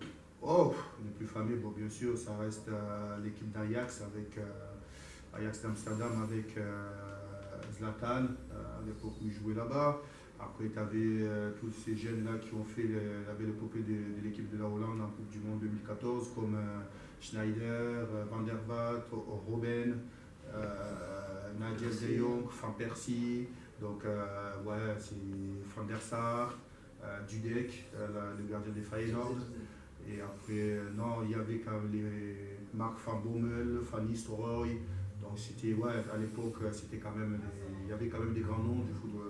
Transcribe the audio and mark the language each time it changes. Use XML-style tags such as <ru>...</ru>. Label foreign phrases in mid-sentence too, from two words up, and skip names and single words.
<fr>Oh, les plus fameux, bon, bien sûr, ça reste l'équipe d'Ajax avec Ajax d'Amsterdam avec Zlatan, à l'époque où il jouait là-bas. Après, tu avais tous ces jeunes-là qui ont fait la belle épopée de l'équipe de la Hollande en Coupe du Monde 2014, comme Schneider, Van der Vaart, Robben, Nigel de Jong, Van Persie. Donc, ouais, c'est Van der Sar, Dudek, le gardien des Feyenoord. Et après, non, il y avait quand même Mark Van Bommel, Van Nistelrooy. Donc, c'était, ouais, à l'époque, c'était quand même il y avait quand même des grands noms du football.</fr>